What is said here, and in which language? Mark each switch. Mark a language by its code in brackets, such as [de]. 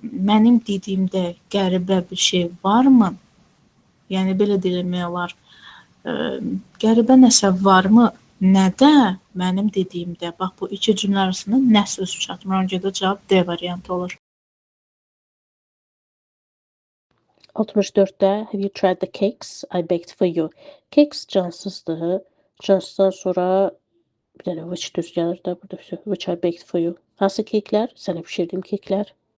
[az] Mənim dediyimdə qəribə bir şey varmı? Yəni belə demək olar. Qəribə nəsə varmı? Nədə? Mənim dediyimdə. Bax bu iki cümlə arasında nə söz çatmır? Ona görə də cavab D variantı olur. 64-də [en] have you tried the cakes I baked for you? [az] Cakes cansızdır. Cansızdan sonra bir dənə which düz gəlir də burada [en] which I baked for you. [az] Hansı keklər? Sənə pişirdiyim keklər.